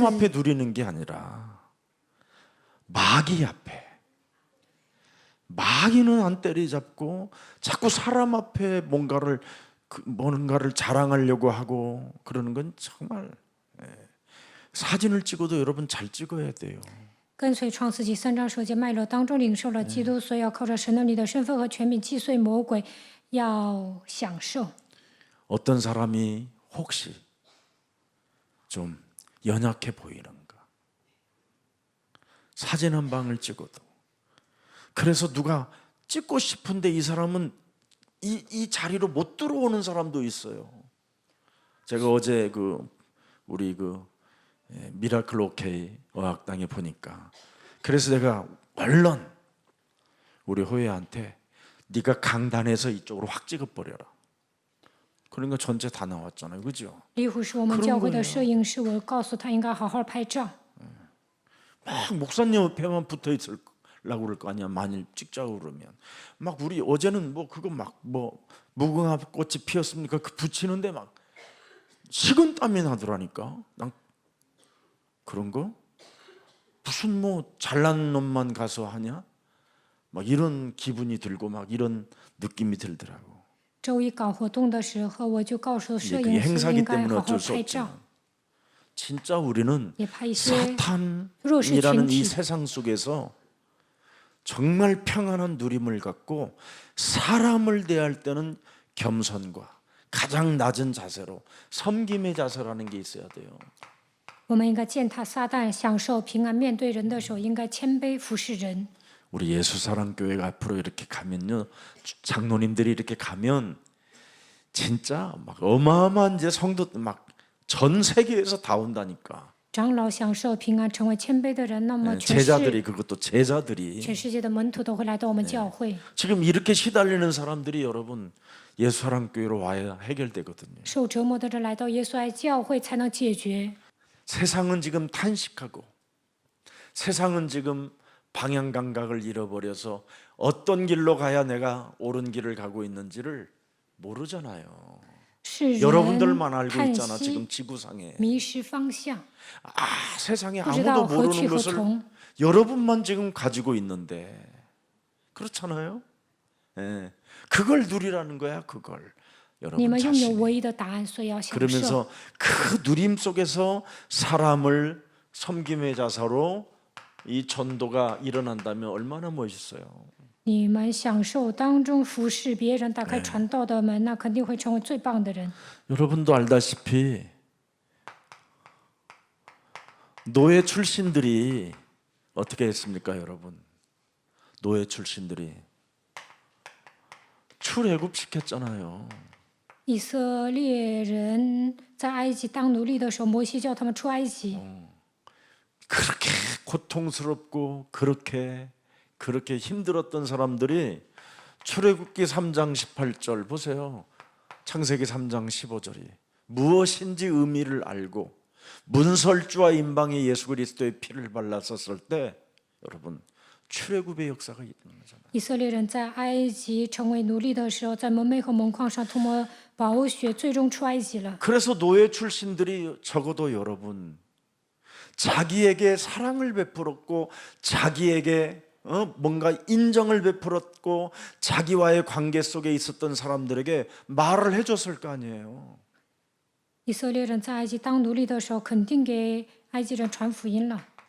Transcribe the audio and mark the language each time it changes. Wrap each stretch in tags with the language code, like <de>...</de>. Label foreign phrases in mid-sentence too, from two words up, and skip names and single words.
<ko>앞에 누리는 게 아니라 마귀 앞에. 마귀는 안 때리잡고 자꾸 사람 앞에 뭔가를 자랑하려고 하고 그러는 건 정말 사진을 찍어도 여러분 잘 찍어야 돼요.</ko> <zh>跟随创世纪3章10节脉络当中领受了基督，所以要靠着神能力的身份和权柄击碎魔鬼，要享受。</zh> <ko>어떤 사람이 혹시 좀 연약해 보이는가? 사진 한 방을 찍어도 그래서 누가 찍고 싶은데 이 사람은 이 자리로 못 들어오는 사람도 있어요. 제가 어제 우리 미라클 오케이 어학당에 보니까 그래서 내가 얼른 우리 호예한테 네가 강단에서 이쪽으로 확 찍어버려라. 그러니까 전체 다 나왔잖아요, 그죠?</ko> <zh>李虎是我们教会的摄影师，我告诉他应该好好拍照。</zh> <ko>막 목사님 옆에만 붙어 있으려고 그럴 거 아니야. 만일 찍자고 그러면 막 우리 어제는 뭐 그거 막 뭐 무궁화 꽃이 피었습니까? 그 붙이는데 막 식은땀이 나더라니까. 난 그런 거 무슨 뭐 잘난 놈만 가서 하냐? 막 이런 기분이 들고 막 이런 느낌이 들더라고.</ko> <zh>周一搞活动的时候，我就告诉摄</zh> <ko>그게</ko> <zh>影师</zh> <ko>행사기</ko> <zh>应该</zh> <ko>때문에</ko> <zh>好好</zh> <ko>어쩔 수</ko> <zh>拍照，</zh> <ko>없지만 진짜 우리는</ko> <zh>也拍一些</zh> <ko>사탄이라는 이</ko> <zh>弱势群体。</zh> <ko>세상 속에서 정말 평안한 누림을 갖고 사람을 대할 때는 겸손과 가장 낮은 자세로 섬김의 자세라는 게 있어야 돼요.</ko> <zh>我们应该践踏撒旦，享受平安。面对人的时候，应该谦卑服侍人。</zh> <ko>우리 예수사랑교회가 앞으로 이렇게 가면요, 장로님들이 이렇게 가면 진짜 막 어마어마한 이제 성도 막 전 세계에서 다 온다니까.</ko> <zh>长老享受平安，成为谦卑的人，那么</zh> <ko>제자들이 그것도 제자들이</ko> <zh>全世界的门徒都会来到我们教会。</zh> <ko>지금 이렇게 시달리는 사람들이 여러분 예수사랑교회로 와야 해결되거든요.</ko> <zh>受折磨的人来到耶稣爱教会才能解决。</zh> <ko>세상은 지금 탄식하고 세상은 지금 방향 감각을 잃어버려서 어떤 길로 가야 내가 옳은 길을 가고 있는지를 모르잖아요.</ko> <zh>世</zh> <ko>여러분들만</ko> <zh>人</zh> <ko>알고</ko> <zh>叹</zh> <ko>있잖아.</ko> <zh>息</zh> <ko>지금 지구상에</ko> <zh>迷失方向，</zh> <ko>세상에</ko> <zh>不知道</zh> <ko>아무도</ko> <zh>何</zh> <ko>모르는</ko> <zh>去何</zh> <ko>것을</ko> <zh>从。</zh> <ko>여러분만 지금 가지고 있는데 그렇잖아요. 예. 그걸 누리라는 거야. 그걸</ko> <zh>你</zh> <ko>여러분</ko> <zh>们拥有</zh> <ko>자신이.</ko> <zh>唯一的答案，所以要享受。</zh> <ko>그러면서 그 누림 속에서 사람을 섬김의 자세로 이 전도가 일어난다면 얼마나 멋있어요.</ko> <zh>你们享受当中服侍别人，打开传道的门，那肯定会成为最棒的人。</zh> <ko>여러분도 알다시피 노예 출신들이 어떻게 했습니까, 여러분? 노예 출신들이 출애굽 시켰잖아요.</ko> <zh>以色列人在埃及当奴隶的时候，摩西叫他们出埃及。</zh> <ko>그렇게 고통스럽고 그렇게 힘들었던 사람들이 출애굽기 3장 18절 보세요. 창세기 3장 15절이 무엇인지 의미를 알고 문설주와 임방의 예수 그리스도의 피를 발랐었을 때 여러분 출애굽의 역사가 일어나잖아요.</ko> <zh>以色列人在埃及成为奴隶的时候，在门楣和门框上涂抹宝血，最终出埃及了。</zh> <ko>그래서 노예 출신들이 적어도 여러분 자기에게 사랑을 베풀었고 자기에게 뭔가 인정을 베풀었고 자기와의 관계 속에 있었던 사람들에게 말을 해줬을 거 아니에요.</ko> <zh>以色列人在埃及当奴隶的时候，肯定给埃及人传福音了。</zh>